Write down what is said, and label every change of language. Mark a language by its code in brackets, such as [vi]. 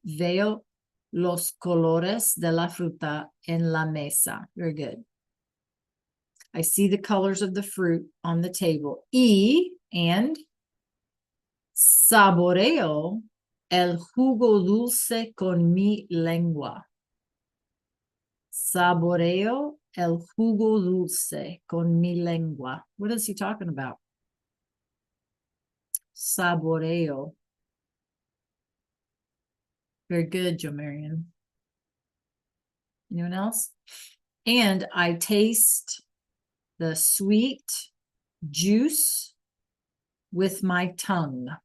[es] Veo los colores de la fruta en la mesa. [en] Very good. I see the colors of the fruit on the table. And [es] saboreo el jugo dulce con mi lengua. Saboreo el jugo dulce con mi lengua. [en] What is he talking about? [es] Saboreo. [en] Very good, Jo Marion. Anyone else? And I taste the sweet juice with my tongue.